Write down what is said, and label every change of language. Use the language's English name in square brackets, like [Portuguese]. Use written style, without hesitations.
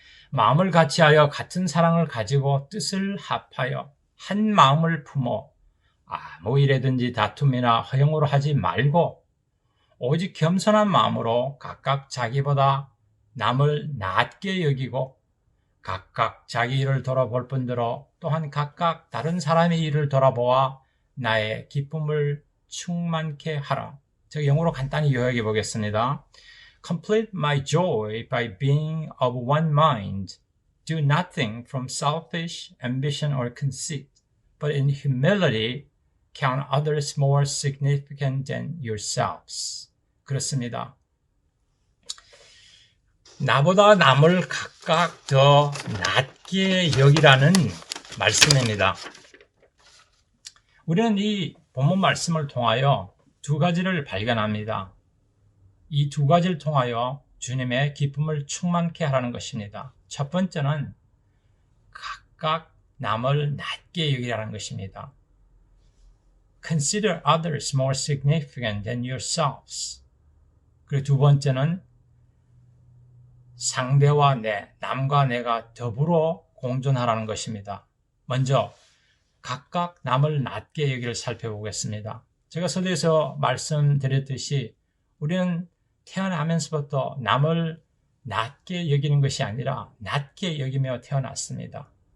[Korean] 마음을 같이하여 같은 사랑을 가지고 뜻을 합하여 한 마음을 품어 아무 일에든지 다툼이나 허용으로 하지 말고 오직 겸손한 마음으로 각각 자기보다 남을 낮게 여기고 각각 자기 일을 돌아볼 뿐더러 또한 각각 다른 사람의 일을 돌아보아 나의 기쁨을 충만케 하라. 제가 영어로 간단히 요약해 보겠습니다. [English] Complete my joy by being of one mind. Do nothing from selfish ambition or conceit, but in humility count others more significant than yourselves. [Korean] 그렇습니다. 나보다 남을 각각 더 낮게 여기라는 말씀입니다. 우리는 이 본문 말씀을 통하여 두 가지를 발견합니다. 이 두 가지를 통하여 주님의 기쁨을 충만케 하라는 것입니다. 첫 번째는 각각 남을 낮게 여기라는 것입니다. [English] Consider others more significant than yourselves. [Korean] 그리고 두 번째는 상대와 남과 내가 더불어 공존하라는 것입니다. 먼저 각각 남을 낮게 여기를 살펴보겠습니다. 제가 서두에서 말씀드렸듯이 우리는 태어나면서부터 남을 낮게 여기는 것이 아니라 낮게 여기며 태어났습니다.